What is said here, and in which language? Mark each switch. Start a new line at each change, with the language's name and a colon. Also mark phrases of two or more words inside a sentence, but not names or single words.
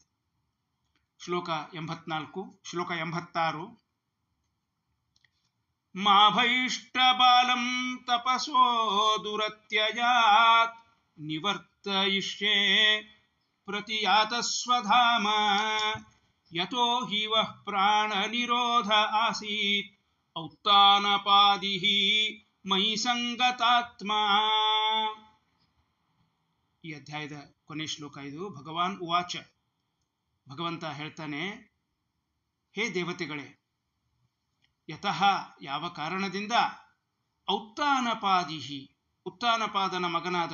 Kannada: ಶ್ಲೋಕ 84, ಶ್ಲೋಕ 86.
Sanskrit: ಮಾಭೈಷ್ಟ ಬಾಲಂ ತಪಸೋ ದುರತ್ಯಯಾತ್ ನಿವರ್ತಯಿಷ್ಯೇ ಪ್ರತಿಯಾತ ಸ್ವಧಾಮ ಯತೋ ಹಿ ವಃ ಪ್ರಾಣ ನಿರೋಧ ಆಸೀತ್ ಔತ್ತಾನಪಾದಿಃ ಮಯಿ ಸಂಗತಾತ್ಮ.
Kannada: ಈ ಅಧ್ಯಾಯದ ಕೊನೆ ಶ್ಲೋಕ ಇದು.
Sanskrit: ಭಗವಾನ್ ಉವಾಚ,
Kannada: ಭಗವಂತ ಹೇಳ್ತಾನೆ, ಹೇ ದೇವತೆಗಳೇ, ಯತಃ ಯಾವ ಕಾರಣದಿಂದ, ಔತ್ತಾನಪಾದಿಹಿ ಉತ್ತಾನಪಾದನ ಮಗನಾದ